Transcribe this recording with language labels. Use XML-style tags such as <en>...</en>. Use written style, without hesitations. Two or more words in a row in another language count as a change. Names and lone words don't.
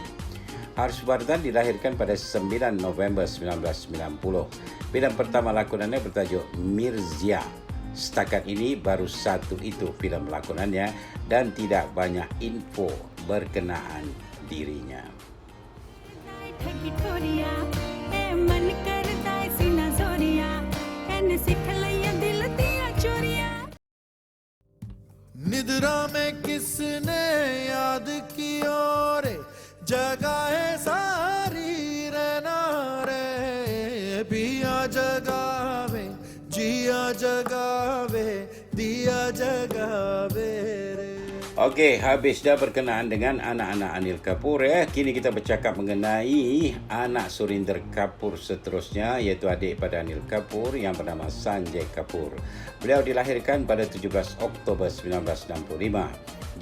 <ms>Harshvardhan dilahirkan pada 9 November 1990. Filem pertama lakonannya bertajuk Mirzya. Setakat ini baru satu itu filem lakonannya dan tidak banyak info berkenaan dirinya.</ms> <hi>निद्रा में किसने याद की और जगाए सारी रहना रे पिया जगावे जिया जगावे दिया जगावे रे.</hi> <ms>Okey, habis dah berkenaan dengan anak-anak Anil Kapoor Kini kita bercakap mengenai anak Surinder Kapoor seterusnya, iaitu adik pada Anil Kapoor yang bernama Sanjay Kapoor. Beliau dilahirkan pada 17 Oktober 1965.</ms>